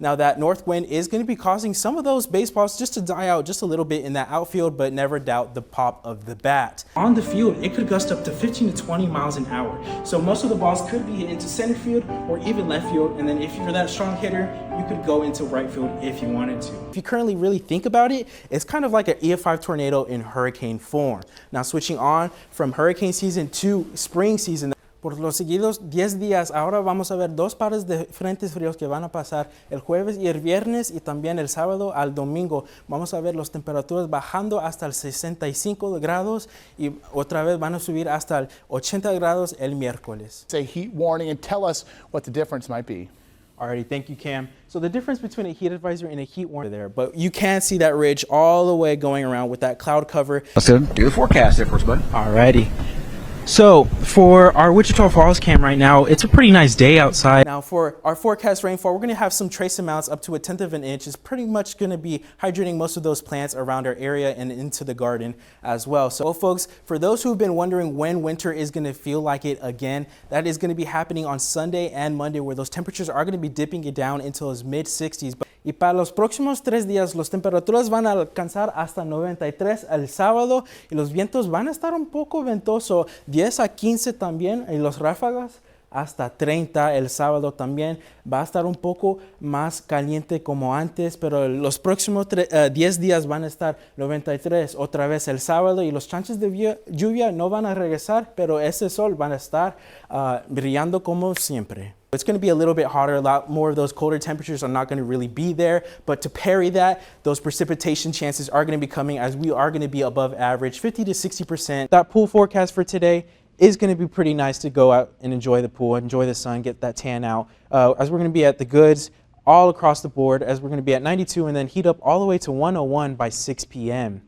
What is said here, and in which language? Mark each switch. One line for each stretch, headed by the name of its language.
English: Now that north wind is going to be causing some of those baseballs just to die out just a little bit in that outfield, but never doubt the pop of the bat. On the field, it could gust up to 15 to 20 miles an hour. So most of the balls could be into center field or even left field. And then if you're that strong hitter, you could go into right field if you wanted to. If you currently really think about it, it's kind of like an EF5 tornado in hurricane form. Now switching on from hurricane season to spring season,
Spanish: por los seguidos 10 días, ahora vamos a ver dos pares de frentes fríos que van a pasar el jueves y el viernes y también el sábado al domingo. Vamos a ver las temperaturas bajando hasta el 65 grados y otra vez van a subir hasta el 80 grados el miércoles.
English: Say heat warning and tell us what the difference might be. Alrighty, thank you, Cam. So the difference between a heat advisory and a heat warning there, but you can see that ridge all the way going around with that cloud cover. Let's do the forecast there for us, bud. Alrighty. So for our Wichita Falls cam right now, it's a pretty nice day outside. Now for our forecast rainfall, we're going to have some trace amounts up to 1/10 of an inch. It's pretty much going to be hydrating most of those plants around our area and into the garden as well. So folks, for those who've been wondering when winter is going to feel like it again, that is going to be happening on Sunday and Monday, where those temperatures are going to be dipping it down into those mid 60s.
Spanish: Y para los próximos 3 días, las temperaturas van a alcanzar hasta 93 el sábado y los vientos van a estar un poco ventoso, 10 a 15 también, y los ráfagas hasta 30 el sábado también. Va a estar un poco más caliente como antes, pero los próximos 10 días van a estar 93 otra vez el sábado y los chances de lluvia no van a regresar, pero ese sol van a estar brillando como siempre.
English: It's going to be a little bit hotter, a lot more of those colder temperatures are not going to really be there, but to parry that, those precipitation chances are going to be coming as we are going to be above average, 50 to 60%. That pool forecast for today is going to be pretty nice to go out and enjoy the pool, enjoy the sun, get that tan out, as we're going to be at the goods all across the board, as we're going to be at 92 and then heat up all the way to 101 by 6 p.m.